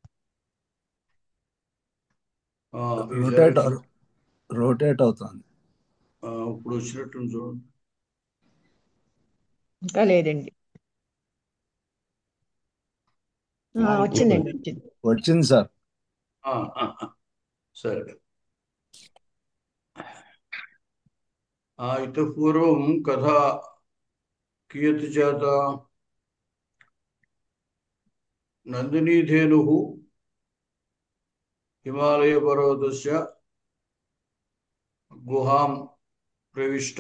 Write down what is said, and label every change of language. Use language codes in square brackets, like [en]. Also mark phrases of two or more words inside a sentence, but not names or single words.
[te] రొటేట్ అవుతుంది. ఇప్పుడు వచ్చినట్టు చూడండి. ఇంకా లేదండి. వచ్చిందండి, వచ్చింది. వచ్చింది సార్. సరే. [sa] इतः पूर्वं कथा कियत् जाता? नन्दिनीधेनुः हिमालयपर्वतस्य गुहां प्रविष्टा।